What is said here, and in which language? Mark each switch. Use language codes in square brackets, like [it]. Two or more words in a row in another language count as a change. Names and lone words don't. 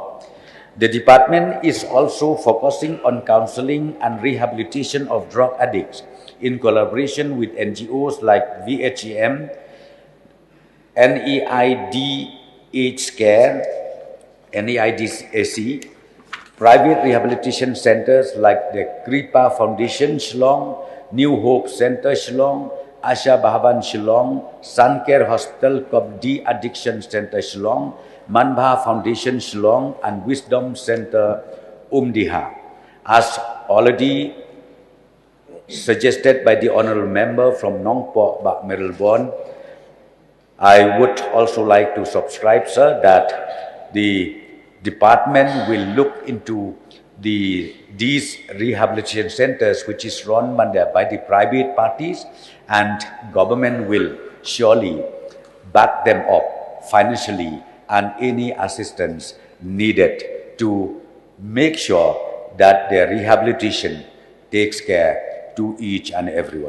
[en] The department is also focusing on counseling and rehabilitation of drug addicts in collaboration with NGOs like VHEM, NEIDAC, private rehabilitation centers like the Kripa Foundation Shillong, New Hope Center Shillong, Asha Bhavan Shillong, Suncare Hospital De-Addiction Center Shillong, Manbha Foundation Shillong, and Wisdom Center Umdiha. As already suggested by the Honourable Member from Nongpo, Mayraldborn, I would also like to subscribe, sir, that the department will look into these rehabilitation centers which is run by the private parties, and government will surely back them up financially and any assistance needed to make sure that their rehabilitation takes care to each and everyone.